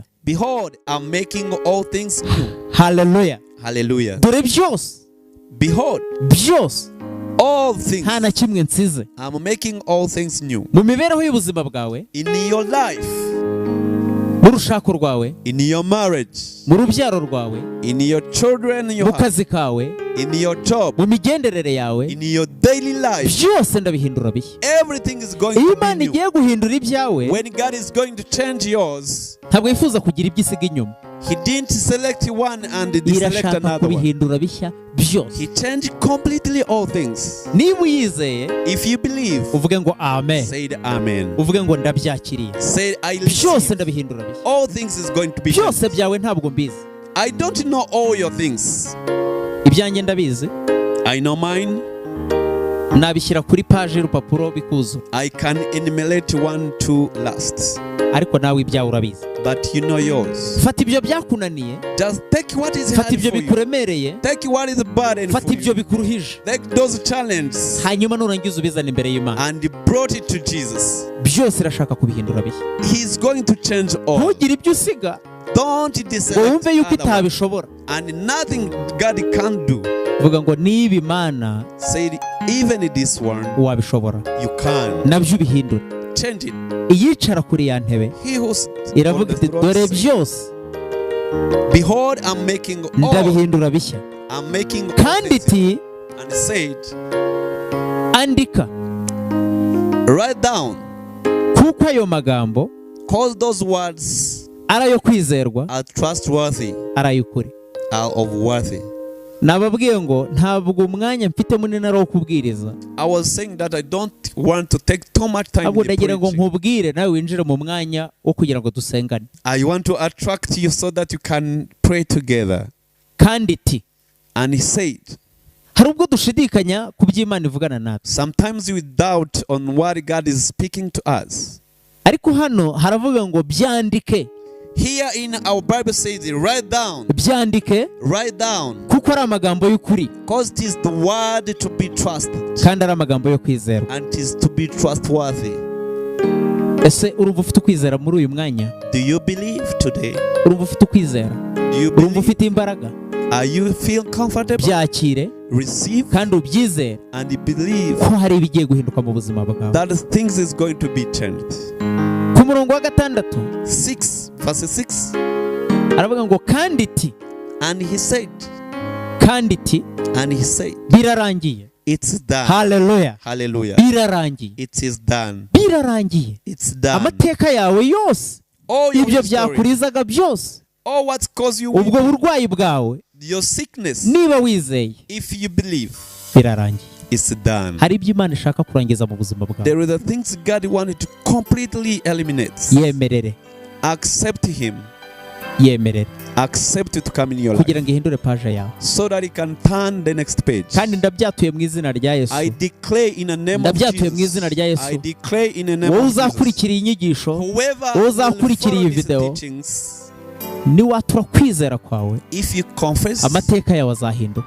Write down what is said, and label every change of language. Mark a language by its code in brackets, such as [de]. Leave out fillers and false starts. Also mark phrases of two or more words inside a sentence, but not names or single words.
[en] Behold, I'm making all things new. [rw] Haleluya. [en] Hallelujah. [rw] dore byose, [en] Behold, [rw] byose, [en] all things. [rw] nta na kimwe nsize. [en] I'm making all things new. [rw] mu mibereho y'ubuzima bwawe, [en] In your life, [rw] mu rushako rwawe, [en] in your marriage, [rw] mu rubyaro rwawe, [en] in your children, in [rw] mu [en] your house, [rw] kazi kawe, [en] in your job, [rw] mu migenderere yawe, [en] in your daily life, [rw] byose ndabihindura bishya. [en] everything is going [rw] iyo [en] to be [rw] Imana [en] new. [rw] igiye guhindura ibyawe, [en] When God is going to change yours, [rw] ntabwo yifuza kugira ibyo isiga inyuma. [en] He didn't select one and deselect [rw] irashaka [en] another one. [rw] kubihindura bishya byose. [en] He changed completely all things. [rw] niba uyizeye, [en] If you believe, [rw] uvuge ngo amen, [en] say amen. [rw] uvuge ngo ndabyakiriye, [en] Say I [rw] byose [en] receive. [rw] ndabihindura bishya. [en] All things is going to be [rw] byose [en] changed. [rw] byawe ntabwo mbizi, [en] I don't know all your things. [rw] ibyanjye ndabizi, [en] I know mine. [rw] nabishyira kuri page y'urupapuro bikuzura. [en] I can enumerate 1, 2 last. [rw] Ariko nawe ibyawe urabizi. [en] But you know yours. [rw] Fata ibyo byakunaniye. [en] Just take what is [rw] Fata [en] hard [rw] ibyo [en] for you. [rw] bikuremereye. [en] Take what is burden for [rw] Fata ibyo [en] you. [rw] bikuruhije. [en] Take those challenges. [rw] Hanyuma nurangiza ubizana imbere y'Imana. [en] And brought it to Jesus. [rw] Byose irashaka kubihindura bishya. [en] He's going to change all. [rw] Ntugire ibyo usiga. [en] Don't deselect [rw] Wumve yuko [en] other one. [rw] itabishobora. [en] And nothing God can do. [rw] Vuga ngo niba Imana [en] Said even this one [rw] wabishobora. [en] you can [rw] Nabyo ubihindura. [en] change it. [rw] Iyicara kuri ya ntebe [en] He who's [rw] iravuga iti dore byose [en] behold, I'm making all. [rw] ndabihindura bishya. [en] I'm making all [rw] Kandi [en] things. [rw] iti [en] And said, [rw] andika [en] write down, [rw] kuko ayo magambo [en] cause those words [rw] ari ayo kwizerwa [en] are trustworthy, [rw] ari ay'ukuri. [en] are of worthy. [rw] Nababwiye ngo ntabwo umwanya mfite munini ari uwo kubwiriza. [en] I was saying that I don't want to take too much time [rw] Ahubwo [en] in the [rw] ndagira ngo [en] preaching. [rw] nkubwire nawe winjire mu mwanya wo kugira ngo dusengane. [en] I want to attract you so that you can pray together. [rw] Kandi iti [en] And he said, [rw] hari ubwo dushidikanya ku by'Imana ivugana natwe. [en] sometimes we doubt on what God is speaking to us. [rw] Ariko hano haravuga ngo byandike. [en] Here in our Bible says, write down, [rw] Byandike [en] write down, [rw] kuko ari amagambo y'ukuri [en] because it is the word to be trusted [rw] kandi ari amagambo yo kwizerwa. [en] and it is to be trustworthy. [rw] Ese urumva ufite ukwizera muri uyu mwanya? [en] Do you believe today? [rw] Urumva ufite ukwizera? [en] Do you [rw] Urumva [en] believe? [rw] ufite imbaraga? [en] Are you feel comfortable? [rw] Byakire [en] Receive [rw] kandi ubyizere [en] and believe [rw] ko hari ibigiye guhinduka mu buzima bwawe. [en] that things is going to be changed. [rw] Ku murongo wa 6 [en] 6 verse 6. [rw] aravuga ngo kandi iti [en] And he said, [rw] birarangiye. [en] it's done. Hallelujah. Hallelujah. [rw] Birarangiye. [en] It is done. [rw] Birarangiye. [en] It's done. [rw] Amateka yawe yose, [en] All your [rw] ibyo [en] history, [rw] byakurizaga byose, [en] all what caused you [rw] ubwo burwayi bwawe, [en] your sickness, [rw] niba wizeye, [en] if you believe, [rw] birarangiye. [en] it's done. [rw] Hari ibyo Imana ishaka kurangiza mu buzima bwawe. [en] There are the things God wanted to completely eliminate. [rw] Yemerere. [en] Accept Him. [rw] Yemerere. [en] Accept it to come in your life, [rw] kugira ngo ihindure page yawe. [en] so that He can turn the next page. [rw] Kandi ndabyatuye mu izina rya Yesu. [en] I declare in the name of [rw] Ndabyatuye mu izina rya [en] Jesus. [rw] Yesu. [en] I declare in the name [rw] Wowe [en] of Jesus. [rw] uzakurikira iyi nyigisho, [en] Whoever [rw] wowe [en] will [rw] uzakurikira iyi [en] follow these [rw] video, [en] teachings, [rw] niwatura kwizera kwawe, [en] if you confess, [rw] amateka yawe azahinduka.